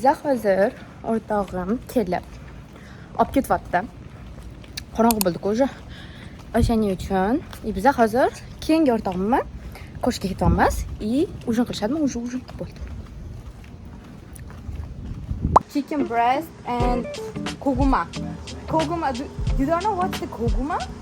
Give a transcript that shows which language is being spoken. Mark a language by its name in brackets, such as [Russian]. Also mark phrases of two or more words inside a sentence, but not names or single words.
[Uzbek] hozir o'rtog'im kelib olib ketyapti. Qorong'i bo'ldi-ku o'sha. O'shaning uchun biz hozir keyingi o'rtog'imni ko'rishga ketyapmiz. Ujin qilishadimi? Ujin bo'ldi. [English] Chicken breast and koguma. Koguma, you don't know what's the koguma?